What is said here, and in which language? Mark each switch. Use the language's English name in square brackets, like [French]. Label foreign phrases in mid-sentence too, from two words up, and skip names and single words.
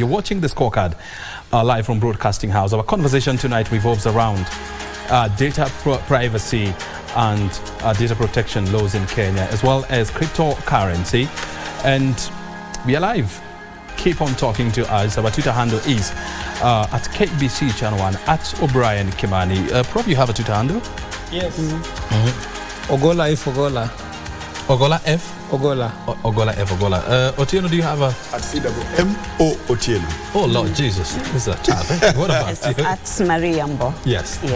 [English] You're watching the Scorecard live from Broadcasting House. Our conversation tonight revolves around data privacy and data protection laws in Kenya, as well as cryptocurrency. And we are live. Keep on talking to us. Our Twitter handle is at KBC Channel 1, at O'Brien Kimani. Prof, you have a Twitter handle? Yes. Ogola F. Ogola. Ogola F? Ogola. Ogola F. Ogola. Otieno, do you have a? At CWMO Otieno. Oh, Lord Jesus. This is a tab. Eh? What about Yes, you? at Mariambo. Yes, Yes.